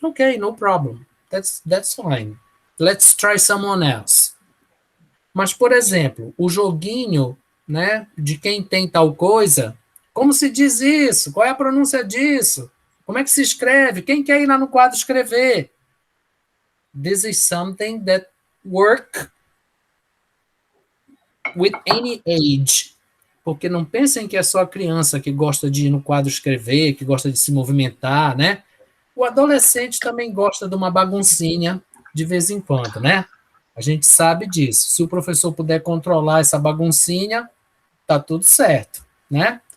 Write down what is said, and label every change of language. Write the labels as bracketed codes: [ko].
[en] Ok, no problem. That's fine. Let's try someone else. [pt] Mas, por exemplo, o joguinho, né, de quem tem tal coisa, como se diz isso? Qual é a pronúncia disso? Como é que se escreve? Quem quer ir lá no quadro escrever? [en] This is something that works with any age. [pt] Porque não pensem que é só a criança que gosta de ir no quadro escrever, que gosta de se movimentar, né? O adolescente também gosta de uma baguncinha de vez em quando, né? A gente sabe disso. Se o professor puder controlar essa baguncinha, tá tudo certo, né?